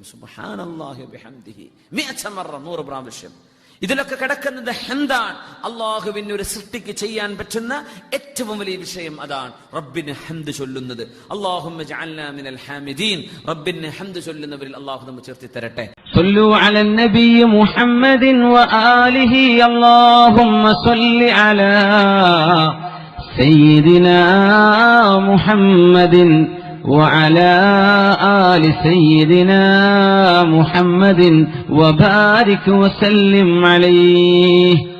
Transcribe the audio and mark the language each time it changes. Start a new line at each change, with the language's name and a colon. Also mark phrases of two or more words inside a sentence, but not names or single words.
Arabic: سبحان الله وبحمده
Malayalam: 100 മറ, 100 പ്രാവശ്യം. ഇതിലൊക്കെ കിടക്കുന്നത് ഹംദാണ്. അള്ളാഹുവിന് ഒരു സൃഷ്ടിക്ക് ചെയ്യാൻ പറ്റുന്ന ഏറ്റവും വലിയ വിഷയം അതാണ്, റബ്ബിന് ഹംദ് ചൊല്ലുന്നത്.
Arabic: اللهم اجعلنا من الحامدين,
Malayalam: റബ്ബിന് ഹംദ് ചൊല്ലുന്നവരിൽ അല്ലാഹു നമ്മെ ചേർത്തി തരട്ടെ.
Arabic: صلوا على النبي محمد وآله اللهم صل على سيدنا محمد وعلى آل سيدنا محمد وبارك وسلم عليه.